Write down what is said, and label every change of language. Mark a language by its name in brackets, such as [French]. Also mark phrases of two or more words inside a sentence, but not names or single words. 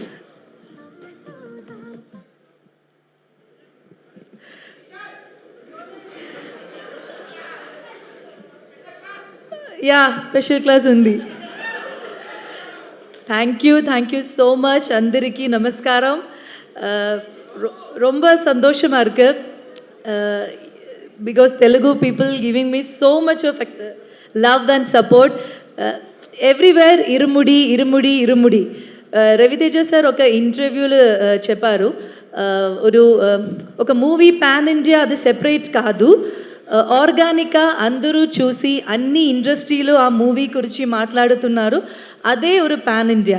[Telugu] యా, [English] special class [Telugu] ఉంది. [English] thank you so much. [Telugu] అందరికీ నమస్కారం. [Tamil] ரொம்ப சந்தோஷமாக இருக்குது [English] because Telugu people giving me so much of love and support everywhere. [Telugu] ఇరుముడి ఇరుముడి ఇరుముడి. రవితేజ సార్ ఒక ఇంటర్వ్యూలో చెప్పారు, ఒక మూవీ [English] pan India [Telugu] అది సెపరేట్ కాదు, ఆర్గానిక్గా అందరూ చూసి అన్ని ఇండస్ట్రీలో ఆ మూవీ గురించి మాట్లాడుతున్నారు, అదే ఒక [English] pan India.